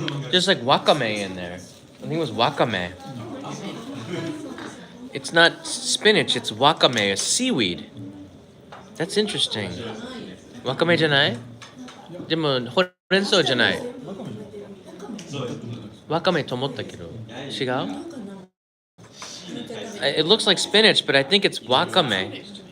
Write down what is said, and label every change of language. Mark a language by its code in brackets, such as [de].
[en] There's like wakame in there. I think it was wakame. It's not spinach, it's wakame, a seaweed. That's interesting. [ja] Wakame じゃない?でもほうれん草じゃない。 wakame と思ったけど。違う? [en] It looks like spinach, but I think it's wakame.